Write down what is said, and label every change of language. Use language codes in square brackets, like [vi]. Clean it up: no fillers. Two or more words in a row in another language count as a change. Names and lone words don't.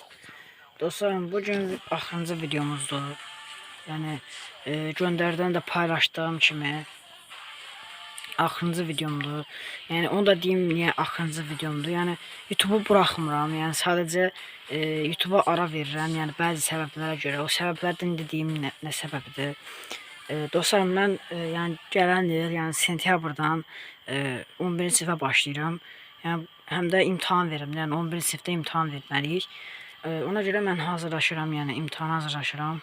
[az] Dostlarım, bugün axırıncı videomuzdur. [tr] Yani gönderden de paylaştığım kimi axırıncı videomdur. Yani onu da diyeyim niye axırıncı videomdur. Yani YouTube'u bırakmıram. Yani sadece YouTube'a ara verirəm. [az] Yani bəzi səbəblərə görə. O səbəblərdən dediyim nə səbəbidir? Dostlarım, mən yəni gələn il, yəni sentyabrdan 11-ci sinifə başlayıram. Yəni həm də imtahan verim. Yəni 11-ci sinifdə imtahan verməliyik. Ona görə mən hazırlaşıram, yəni imtahana hazırlaşıram.